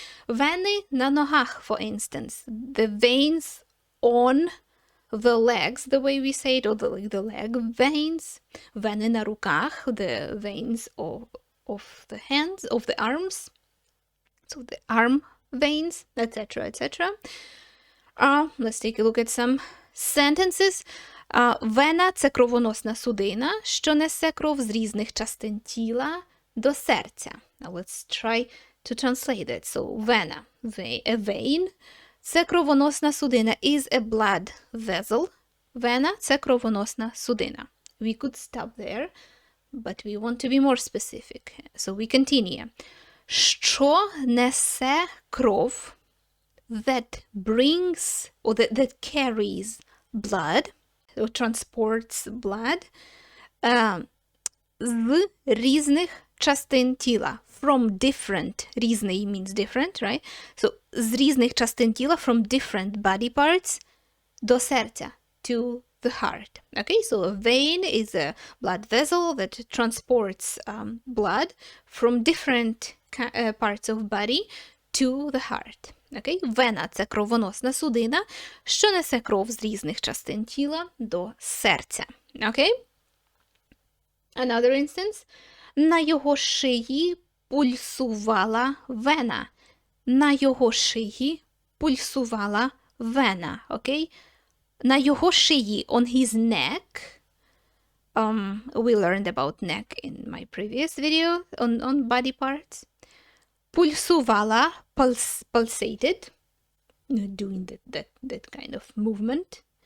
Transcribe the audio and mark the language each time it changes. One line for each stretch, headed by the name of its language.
Ukrainian: Вени на ногах,
English: for instance. The veins on the legs, the way we say it, or the leg veins.
Ukrainian: Вени на руках,
English: the veins of the hands, of the arms. So the arm veins, etc., etc. Let's take a look at some sentences.
Ukrainian: Вена – це кровоносна судина, що несе кров з різних частин тіла до серця.
English: Now let's try to translate it. So, vena, a vein,
Ukrainian: це кровоносна судина,
English: is a blood vessel.
Ukrainian: Вена – це кровоносна судина.
English: We could stop there, but we want to be more specific. So we continue.
Ukrainian: Що несе кров,
English: that brings, or that carries blood, or transports blood,
Ukrainian: з різних частин тіла.
English: From different, різний means different, right? So,
Ukrainian: з різних частин тіла,
English: from different body parts,
Ukrainian: до серця,
English: to the heart. Okay, so a vein is a blood vessel that transports blood from different parts of body to the heart. Okay?
Ukrainian: Вена – це кровоносна судина, що несе кров з різних частин тіла до серця.
English: Okay? Another instance.
Ukrainian: На його шиї пульсувала вена. На його шиї пульсувала вена.
English: Okay?
Ukrainian: На його шиї,
English: on his neck. We learned about neck in my previous video on body parts. Pulsувала, pulsated, doing that kind of movement.